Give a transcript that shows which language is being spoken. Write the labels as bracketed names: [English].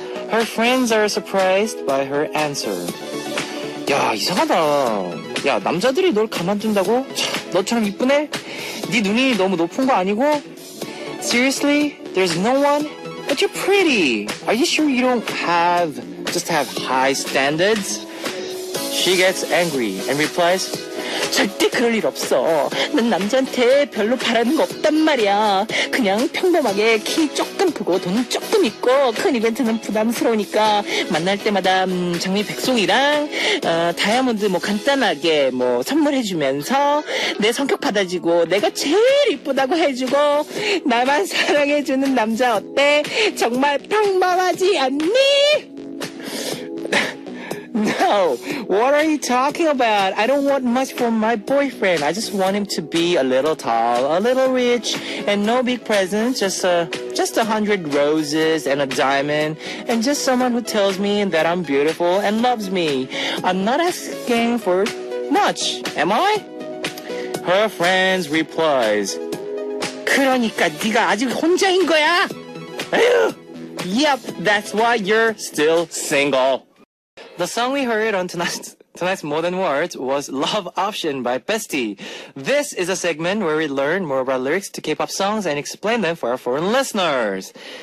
[English] Her friends are surprised by her answer. [Korean] 야, 이상하다. 야, 남자들이 널 가만둔다고? 너처럼 이쁘네? 네 눈이 너무 높은 거 아니고? [English] Seriously? There's no one? But you're pretty. Are you sure you don't just have high standards? She gets angry and replies, [Korean] 절대 그럴 일 없어. 난 남자한테 별로 바라는 거 없단 말이야. 그냥 평범하게 키 조금 크고 돈 조금 있고 큰 이벤트는 부담스러우니까 만날 때마다 장미 백송이랑 다이아몬드 뭐 간단하게 뭐 선물해주면서 내 성격 받아주고 내가 제일 이쁘다고 해주고 나만 사랑해주는 남자 어때? 정말 평범하지 않니? [English] No, what are you talking about? I don't want much from my boyfriend. I just want him to be a little tall, a little rich, and no big presents, just 100 roses and a diamond, and just someone who tells me that I'm beautiful and loves me. I'm not asking for much, am I? Her friends replies, [Korean] 그러니까 네가 아직 혼자인 거야? [English] 에휴, yep, that's why you're still single. The song we heard on tonight's More Than Words was Love Option by Bestie. This is a segment where we learn more about lyrics to K-pop songs and explain them for our foreign listeners.